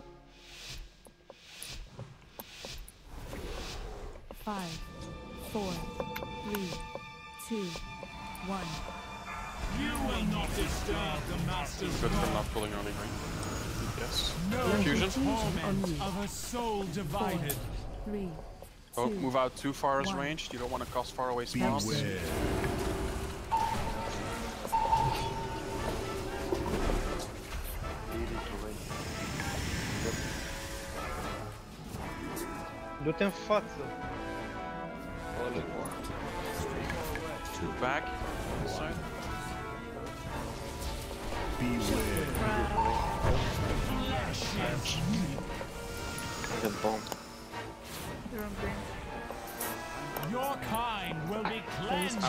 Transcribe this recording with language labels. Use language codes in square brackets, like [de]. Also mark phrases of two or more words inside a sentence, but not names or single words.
[en] 5, 4, 3, 2, 1. You will not disturb the master's Good for work. not pulling early ring. Yes. No Fusion. torment of a soul divided. 3. Don't move out too far as ranged. You don't want to cause far away spawns. [ro] Du-te în față! [en] Back. Side. Your kind will be cleansed